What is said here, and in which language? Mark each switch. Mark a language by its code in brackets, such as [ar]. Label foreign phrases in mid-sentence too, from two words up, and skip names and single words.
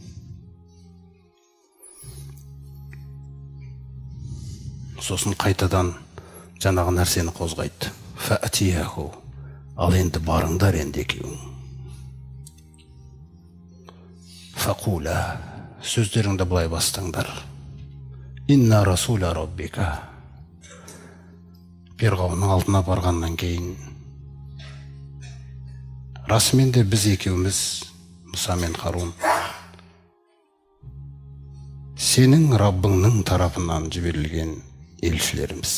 [kk] Сосын қайтадан жаңағы нәрсені қозғайды. Фәтияху, ал енді барыңдар енді екеуің. Фақула, сөздеріңді былай бастаңдар. [ar] إنا رسولا ربك. [kk] Перғауынның алдына барғаннан кейін, расымен де біз екеуміз, Мұса мен Харун, сенің Раббыңның тарапынан жіберілген елшілеріміз.